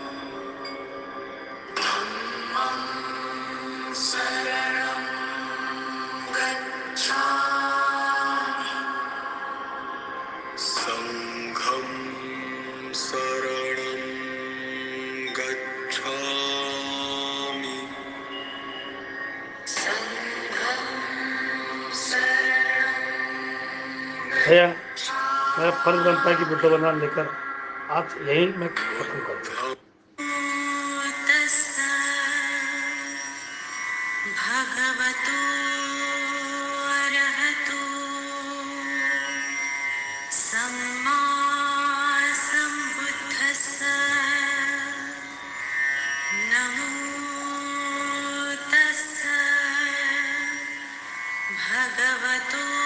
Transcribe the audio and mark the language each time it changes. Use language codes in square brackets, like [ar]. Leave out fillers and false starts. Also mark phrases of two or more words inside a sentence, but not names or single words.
[pi] संघं शरणं गच्छामि। [hi] भैया, मेरा फर्ज बनता है कि बुद्ध बनान लेकर आज यही मैं खत्म करूँ। [pi] भगवतो अरहतो सम्मा सम्बुद्धस्स नमो तस्स भगवतो